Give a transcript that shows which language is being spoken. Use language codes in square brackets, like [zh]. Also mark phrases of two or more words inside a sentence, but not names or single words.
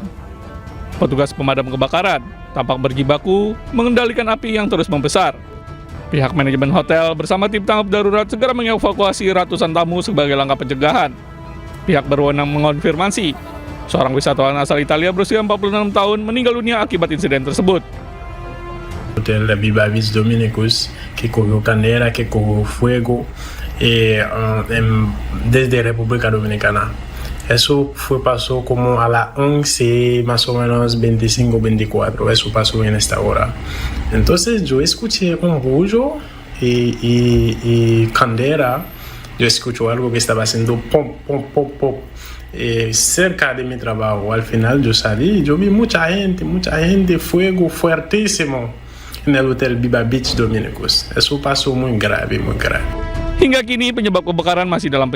[id] Petugas pemadam kebakaran tampak berjibaku mengendalikan api yang terus membesar. Pihak manajemen hotel bersama tim tanggap darurat segera mengevakuasi ratusan tamu sebagai langkah pencegahan. Pihak berwenang mengonfirmasi seorang wisatawan asal Italia berusia 46 tahun meninggal dunia akibat insiden tersebut. [es] Hotel Viva Beach Dominicus, que cogió candela, que cogió fuego desde República Dominicana. Eso pasó como a las 11 más o menos 25-24, eso pasó en esta hora. Entonces yo escuché un ruido y candela, yo escucho algo que estaba haciendo pom, pom, pom, pom. Cerca de mi trabajo. Al final yo salí, yo vi mucha gente, fuego fuertísimo en el Hotel Viva Beach Dominicus. Eso pasó muy grave, muy grave. [id] Hingga kini penyebab kebakaran masih dalam